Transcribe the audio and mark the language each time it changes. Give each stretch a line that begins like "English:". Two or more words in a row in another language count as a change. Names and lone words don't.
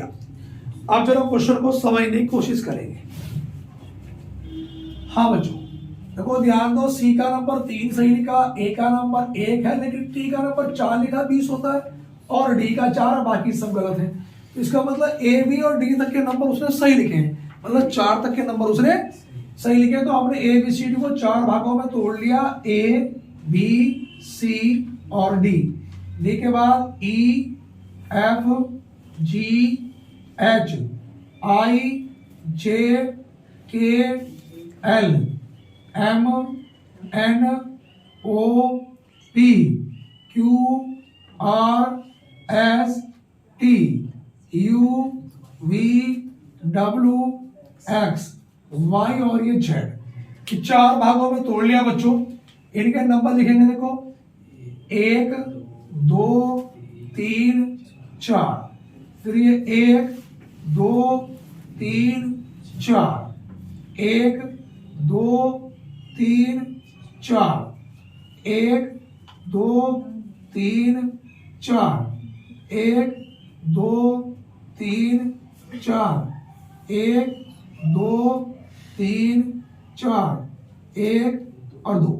Hindi: अब जरा क्वेश्चन को समझने की कोशिश करेंगे। हाँ बच्चों देखो, ध्यान दो, C का नंबर 3 सही लिखा, A का नंबर 1 है, लेकिन T का नंबर 4 लिखा, 20 होता है, और D का 4, बाकी सब गलत है। इसका मतलब A, B और D तक के नंबर उसने सही लिखे हैं, मतलब 4 तक के नंबर उसने सही लिखे। तो हमने ABCD को 4 भागों में तोड़ लिया, A, B, C और D। D के बाद E, F, G, H, I, J, K, L, M, N, O, P, Q, R, S, T, U, V, W, X, Y और ये Z। 4 भागों में तोड़ लिया बच्चों। इनके नंबर लिखेंगे, देखो 1, 2, 3, 4, फिर ये 1, 2, 3, 4, 1, 2 3 4, 1 2 3 4, 1 2 3 4, 1 2 3 4, 1 और 2।